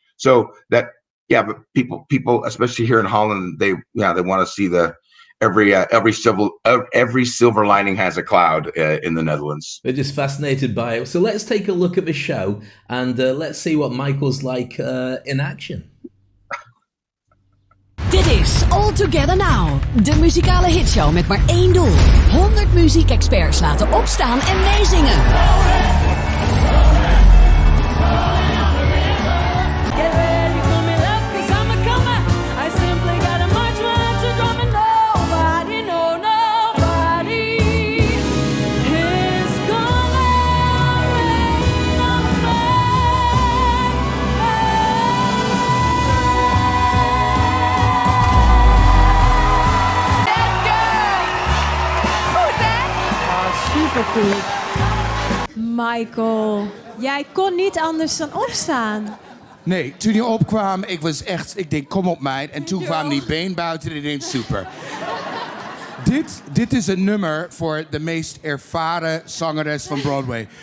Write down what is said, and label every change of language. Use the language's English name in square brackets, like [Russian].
[English] So that, yeah, but people, especially here in Holland, they want to see the every silver lining has a cloud in the Netherlands. They're just fascinated by it. So let's take a look at the show and let's see what Michael's like in action. [Dutch] Dit is All Together Now, de muzikale hitshow met maar één doel. 100 muziekexperts laten opstaan en meezingen. [English] Get ready for me, love, 'cause I'm a comer. I simply gotta march right to drum and nobody, no, nobody is gonna rain on [Dutch] Supergoed. Michael, jij kon niet anders dan opstaan. Nee, toen je opkwam, ik denk, kom op meid. En toen kwam die been buiten en ik denk, super. Dit is een nummer voor de meest ervaren zangeres van Broadway.